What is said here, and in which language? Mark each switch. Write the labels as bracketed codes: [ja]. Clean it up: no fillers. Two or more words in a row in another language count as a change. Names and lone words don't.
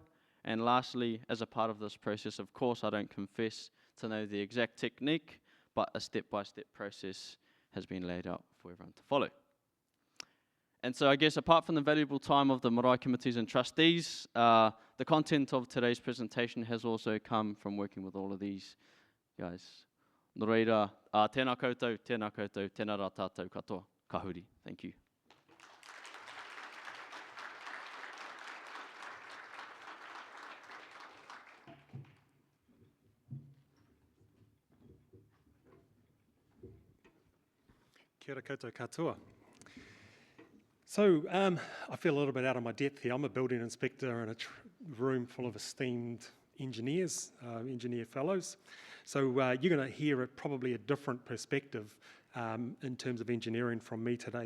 [en] And lastly, as a part of this process, of course, I don't confess to know the exact technique, but a step-by-step process has been laid out for everyone to follow. And so I guess apart from the valuable time of the marae committees and trustees, the content of today's presentation has also come from working with all of these guys. [mi] Nō reira, tēnā koutou, tēnā rā tātou katoa, kahuri. [en] Thank you. [mi] Kia ora koutou katoa. [en] So, I feel a little bit out of my depth here. I'm a building inspector in a room full of esteemed engineers, engineer fellows. So you're going to hear probably a different perspective in terms of engineering from me today.